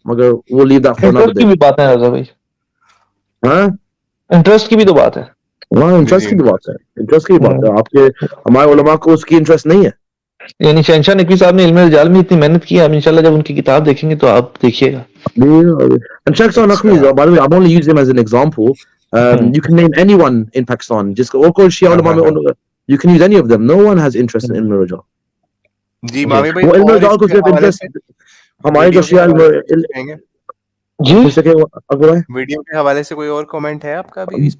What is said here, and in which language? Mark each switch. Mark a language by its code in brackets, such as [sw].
[ur] مگر وہ [en] Leave that for another day. [ur] Interest کی بھی بات ہے رضا بھائی، ہاں انٹرسٹ کی بھی تو بات ہے. ہاں انٹرسٹ کی بھی بات ہے، انٹرسٹ کی بات ہے. آپ کے ہمارے علماء کو اس کی انٹرسٹ نہیں ہے. یعنی شہنشاہ نقوی صاحب نے علم رجال میں اتنی محنت کی، آپ انشاءاللہ جب ان کی کتاب دیکھیں گے تو آپ دیکھیے گا. [en] And Shahshah Naqvi, by the way, I'm only using him as an example. You can name anyone in Pakistan. Just or [ur] کوئی شیعہ علماء میں [en] you can use any of them. No one has interest in علم رجال. [ur] جی ماوی بھائی، وہ علم رجال کو صرف انٹرسٹ ہمارے جو شیعہ جی ویڈیو کے حوالے سے کوئی اور کمنٹ ہے آپ کا بھی؟